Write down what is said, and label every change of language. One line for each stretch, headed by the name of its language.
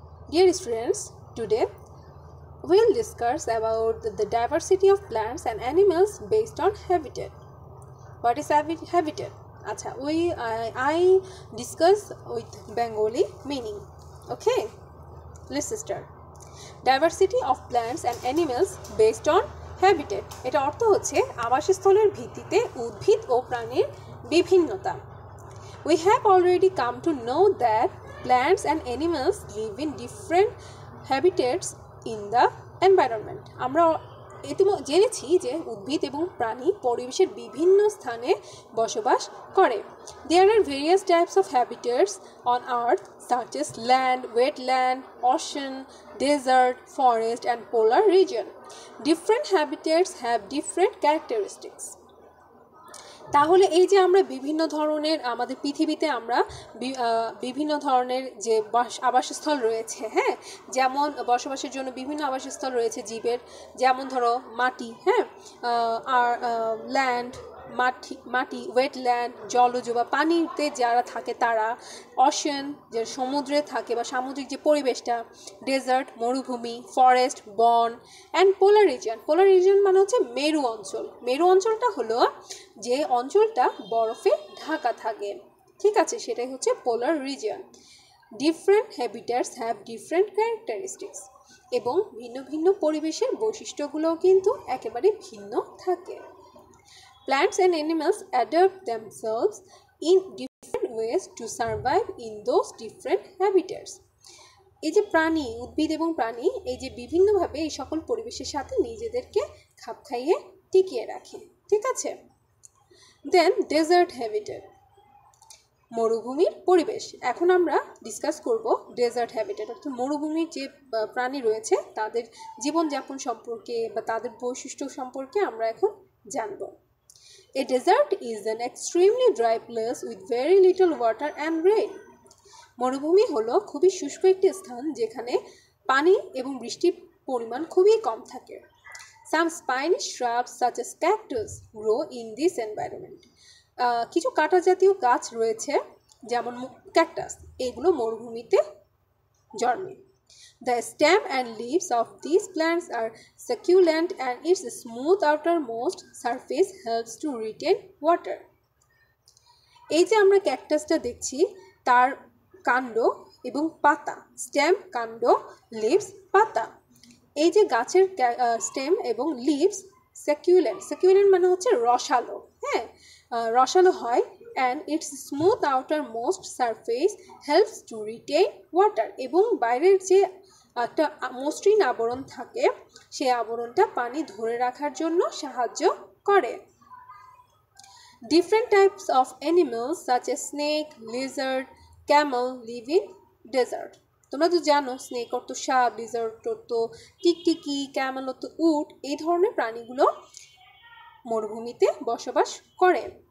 English: Dear students, today we will discuss about the diversity of plants and animals based on habitat. What is habitat? Acha, I discuss with Bengali meaning. Okay, let's start. Diversity of plants and animals based on habitat.
Bangla: এটা অর্থ হচ্ছে আবাসস্থলের ভিত্তিতে উদ্ভিদ ও প্রাণীর বিভিন্নতা.
English: We have already come to know that plants and animals live in different habitats in the environment.
Bangla: আমরা জেনেছি যে উদ্ভিদ এবং প্রাণী পরিবেশের বিভিন্ন স্থানে বসবাস করে.
English: There are various types of habitats on earth such as land, wetland, ocean, desert, forest and polar region. Different habitats have different characteristics.
Bangla: তাহলে এই যে আমরা বিভিন্ন ধরনের আমাদের পৃথিবীতে আমরা বিভিন্ন ধরনের যে আবাসস্থল রয়েছে, হ্যাঁ, যেমন বসবাসের জন্য বিভিন্ন আবাসস্থল রয়েছে জীবের, যেমন ধরো মাটি, হ্যাঁ, আর ল্যান্ড মাটি ওয়েটল্যান্ড জলজ বা পানিতে যারা থাকে তারা, অশিয়ান যে সমুদ্রে থাকে বা সামুদ্রিক যে পরিবেশটা, ডেজার্ট মরুভূমি, ফরেস্ট বন অ্যান্ড পোলার রিজিয়ন মানে হচ্ছে মেরু অঞ্চল. মেরু অঞ্চলটা হলো যে অঞ্চলটা বরফে ঢাকা থাকে, ঠিক আছে, সেটাই হচ্ছে পোলার region.
English: different habitats have different characteristics
Bangla: এবং ভিন্ন ভিন্ন পরিবেশের বৈশিষ্ট্যগুলোও কিন্তু একেবারে ভিন্ন থাকে.
English: Plants and animals adapt themselves in different ways to survive in those different habitats.
Bangla: এই যে প্রাণী, উদ্ভিদ এবং প্রাণী এই যে বিভিন্নভাবে এই সকল পরিবেশের সাথে নিজেদেরকে খাপ খাইয়ে টিকিয়ে রাখে, ঠিক আছে.
English: then desert habitat,
Bangla: মরুভূমির পরিবেশ. এখন আমরা ডিসকাস করব ডেজার্ট হ্যাবিটেট অর্থাৎ মরুভূমির যে প্রাণী রয়েছে তাদের জীবনযাপন সম্পর্কে বা তাদের বৈশিষ্ট্য সম্পর্কে আমরা এখন জানব.
English: A desert is an extremely dry place with very little water and rain.
Bangla: মরুভূমি হলো খুবই শুষ্ক একটি স্থান যেখানে পানি এবং বৃষ্টির পরিমাণ খুবই কম থাকে.
English: Some spiny shrubs such as cactus grow in this environment.
Bangla: কিছু কাঁটা জাতীয় গাছ রয়েছে যেমন ক্যাকটাস, এগুলো মরুভূমিতে জন্মে.
English: The stem and leaves of these plants are succulent and its smooth outermost surface helps to retain water.
Bangla: এই যে আমরা ক্যাকটাসটা দেখছি তার কাণ্ড এবং পাতা, স্টেম কাণ্ড লিভস পাতা, এই যে গাছের স্টেম এবং লিভস সাকুলেন্ট মানে হচ্ছে রসালো, হ্যাঁ, রসালো হয়.
English: and its smooth outermost surface helps to retain water
Bangla: এবং বাইরের যে একটা মসৃণ আবরণ থাকে সেই আবরণটা পানি ধরে রাখার জন্য সাহায্য করে.
English: Different types of animals such as snake, lizard, camel live in desert.
Bangla: তোমরা তো জানো স্নেক অর্থ সাপ, লিজার্ড অর্থ টিকটিকি, ক্যামেল অর্থ উট, এই ধরনের প্রাণীগুলো মরুভূমিতে বসবাস করে.